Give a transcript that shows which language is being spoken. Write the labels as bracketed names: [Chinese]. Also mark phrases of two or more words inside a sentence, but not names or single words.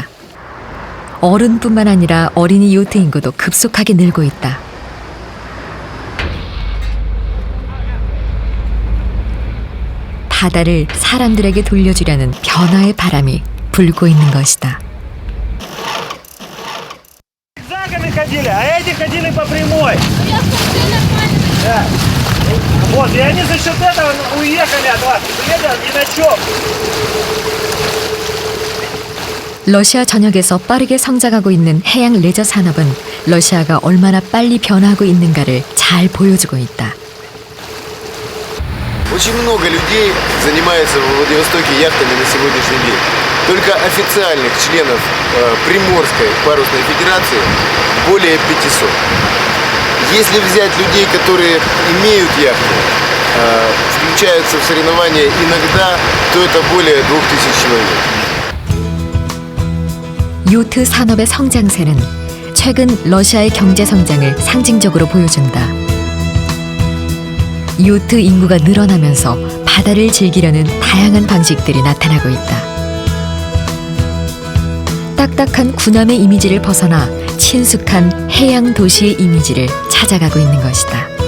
[Korean] 어른뿐만 아니라 어린이 요트 인구도 급속하게 늘고 있다. 바다를 사람들에게 돌려주려는 변화의 바람이 불고 있는 것이다. [Russian] Зигзагами ходили, а эти ходили по прямой. Да. Вот, и они за счет этого уехали от вас. Приедали ни на чем. [Korean] 러시아 전역에서 빠르게 성장하고 있는 해양 레저 산업은 러시아가 얼마나 빨리 변화하고 있는가를 잘 보여주고 있다. [Russian] Очень много людей занимается во Владивостоке яхтами на сегодняшний день. Только официальных членов Приморской парусной федерации более 500. Если взять людей, которые имеют яхты, включаются в соревнования иногда, то это более 2000 человек. [Korean] 요트 산업의 성장세는 최근 러시아의 경제 성장을 상징적으로 보여준다. 요트 인구가 늘어나면서 바다를 즐기려는 다양한 방식들이 나타나고 있다. 딱딱한 군함의 이미지를 벗어나 친숙한 해양 도시의 이미지를 찾아가고 있는 것이다.